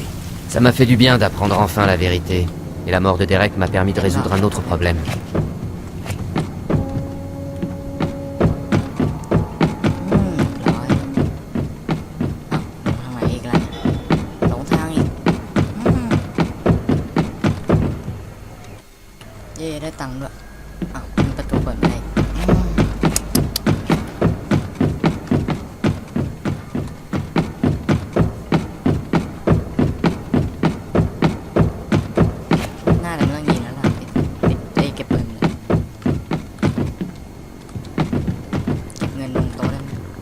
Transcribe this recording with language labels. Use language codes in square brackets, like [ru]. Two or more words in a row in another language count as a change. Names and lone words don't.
[fr] Ça m'a fait du bien d'apprendre enfin la vérité, et la mort de Derek m'a permis de résoudre un autre problème. [th] ร้อยทำไมอีกล่ะหลงทางอีก เย่ได้ตังค์ด้วยอ้าวมีประตูเปิดไม่ได้น่าจะไม่ต้องยิงแล้วล่ะปิดเก็บปืนเลยเก็บเงินลงโต๊ะได้ไหม